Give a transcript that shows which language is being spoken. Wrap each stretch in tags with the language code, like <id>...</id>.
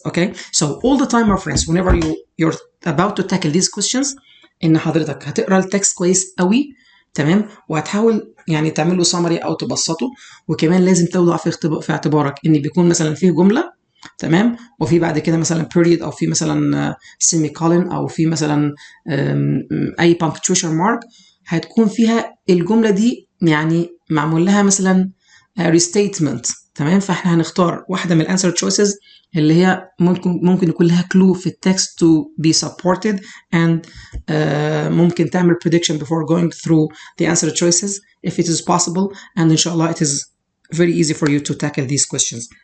<en>Okay, so all the time, my friends, whenever you're about to tackle these questions,</en> <ar>ان حضرتك هتقرا التكست كويس قوي، تمام، وهتحاول يعني تعمل له summary او تبسطه. وكمان لازم توضع في اعتبارك ان بيكون مثلا فيه جمله، تمام، وفي بعد كده مثلا period او في مثلا semicolon او في مثلا اي punctuation mark هتكون فيها الجمله دي يعني معمول لها مثلا restatement، تمام. فاحنا هنختار واحده من الانسر choices اللي هي ممكن يكون لها clue في التكست to be supported and ممكن تعمل</ar> <en>prediction before going through the answer choices if it is possible. And inshallah it is very easy for you to tackle these questions.</en>